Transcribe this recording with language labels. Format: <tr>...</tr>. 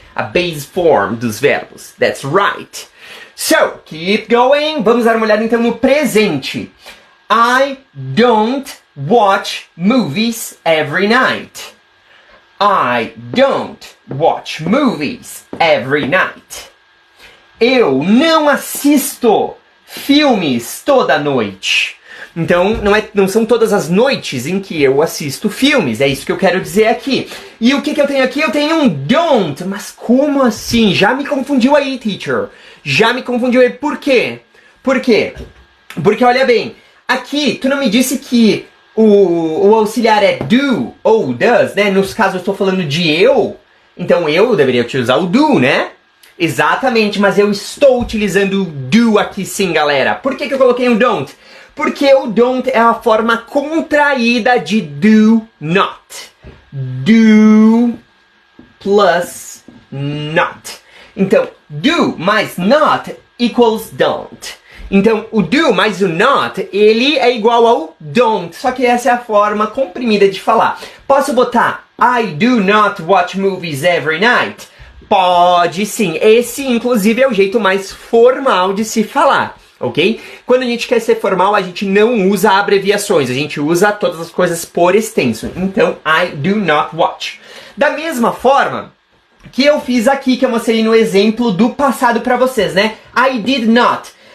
<pt>A base form dos verbos,</pt> <en>that's right. So, keep going,</en> <pt>vamos dar uma olhada então no presente.</pt> <en>I don't watch movies every night. I don't watch movies every night.</en> <pt>Eu não assisto filmes toda noite. Então, não são todas as noites em que eu assisto filmes. É isso que eu quero dizer aqui. E o que eu tenho aqui? Eu tenho um don't. Mas como assim? Já me confundiu aí, teacher. Já me confundiu aí. Por quê? Por quê? Porque, olha bem, aqui, tu não me disse que o auxiliar é do ou does, né? Nos casos eu estou falando de eu, então eu deveria utilizar o do, né? Exatamente, mas eu estou utilizando o do aqui sim, galera. Por que eu coloquei um don't? Porque o don't é a forma contraída de do not.</pt> <en>Do plus not.</en> <pt>Então, do mais not equals don't. Então, o do mais o not, ele é igual ao don't, só que essa é a forma comprimida de falar. Posso botar</pt> <en>I do not watch movies every night?</en> <pt>Pode sim. Esse, inclusive, é o jeito mais formal de se falar, ok? Quando a gente quer ser formal, a gente não usa abreviações, a gente usa todas as coisas por extenso. Então,</pt> <en>I do not watch.</en> <pt>Da mesma forma que eu fiz aqui, que eu mostrei no exemplo do passado para vocês, né?</pt> <en>I did not.</en>